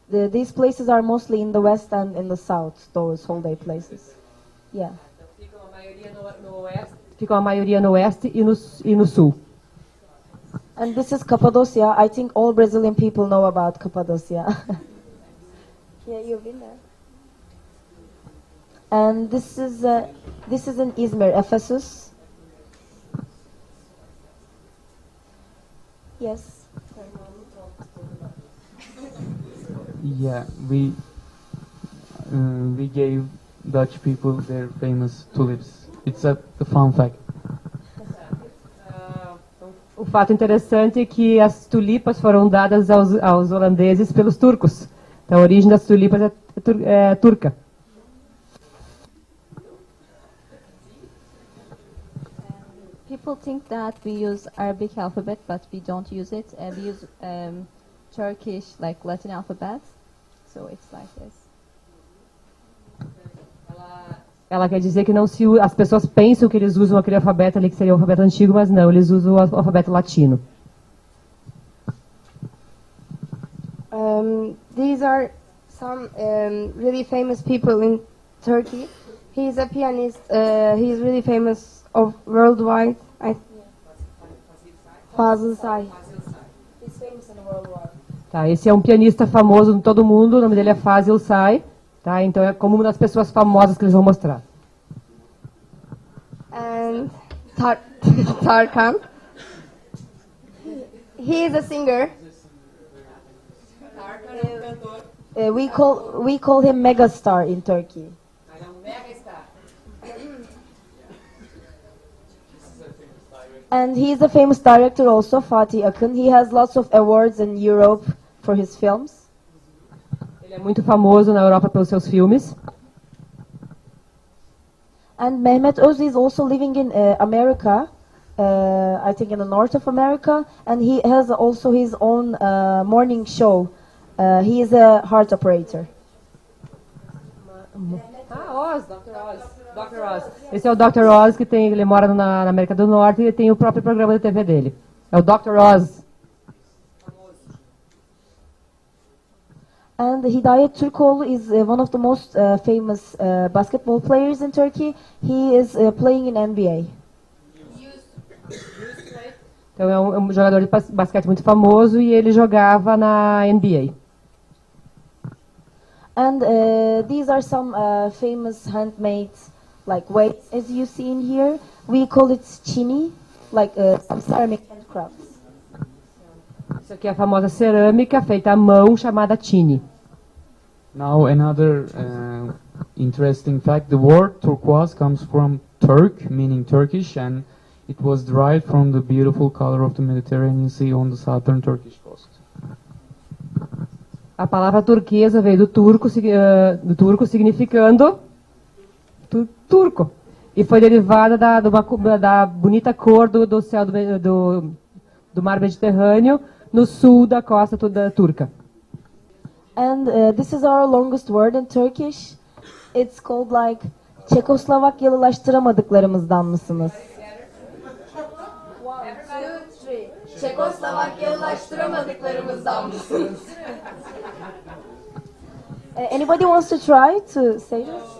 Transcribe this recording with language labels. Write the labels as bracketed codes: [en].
[en] These places are mostly in the west and in the south, those holiday places. Yeah. [pt] Então ficam a maioria no oeste. Ficam a maioria no oeste e no sul. [en] And this is Cappadocia. I think all Brazilian people know about Cappadocia. Yeah, you've been there. And this is in Izmir, Ephesus. Yes. Yeah, we gave Dutch people their famous tulips. It's a fun fact. [pt] O fato interessante é que as tulipas foram dadas aos holandeses pelos turcos. Então, a origem das tulipas é turca. [en] People think that we use Arabic alphabet, but we don't use it. We use Turkish, like Latin alphabet. So it's like this. [pt] Ela quer dizer que não se as pessoas pensam que eles usam aquele alfabeto ali que seria o alfabeto antigo, mas não, eles usam o alfabeto latino. [en] These are some really famous people in Turkey. He's a pianist. He's really famous worldwide. Fazıl Say. He's famous in the worldwide. [pt] Tá, esse é um pianista famoso em todo mundo, o nome dele é Fazıl Say. Tá, então é como uma das pessoas famosas que eles vão mostrar. [en] And Tarkan. He is a singer. We call him megastar in Turkey. And he is a famous director also, Fatih Akın. He has lots of awards in Europe for his films. [pt] Ele é muito famoso na Europa pelos seus filmes. [en] And Mehmet Öz is also living in America, I think in the north of America, and he has also his own morning show. He is a heart operator. [pt] Oz, Dr. Oz. Dr. Oz. Esse é o Dr. Oz, que ele mora na América do Norte e tem o próprio programa de TV dele. É o Dr. Oz. [en] And Hidayet Türkoğlu is one of the most famous basketball players in Turkey. He is playing in NBA. [pt] Então é um jogador de basquete muito famoso e ele jogava na NBA. [en] And these are some famous handmade like weights as you see in here. We call it chini, like some ceramic handcrafts. [pt] Isso aqui é a famosa cerâmica feita à mão chamada chini. [en] Now another interesting fact: the word turquoise comes from Turk, meaning Turkish, and it was derived from the beautiful color of the Mediterranean Sea on the southern Turkish coast. [pt] A palavra turquesa veio do turco significando turco. E foi derivada da bonita cor do céu do mar Mediterrâneo no sul da costa turca. [en] And this is our longest word in Turkish. It's called like [tr] Çekoslovakyalılaştıramadıklarımızdan mısınız? Çekoslovakyalılaştıramadıklarımızdan mısınız? [en] Anybody wants to try to say this?